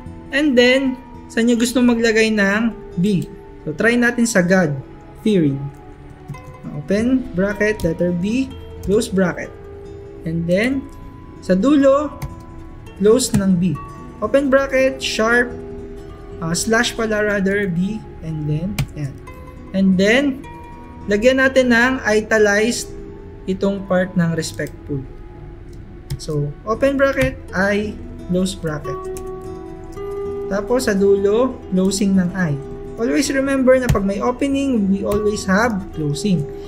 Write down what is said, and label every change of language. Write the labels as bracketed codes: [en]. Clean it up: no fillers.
[tl] And then, saan nyo gusto maglagay ng B? So, try natin sa God, fearing. [en] Open, bracket, letter B, close bracket. And then, [tl] sa dulo, [en] close ng B. Open bracket, sharp, slash pala rather, B, and then, yan. [tl] And then, lagyan natin ng italiced itong part ng respectful. [en] So, open bracket, I, close bracket. [tl] Tapos, sa dulo, closing ng I. [en] Always remember [tl] na pag may [en] opening, we always have closing.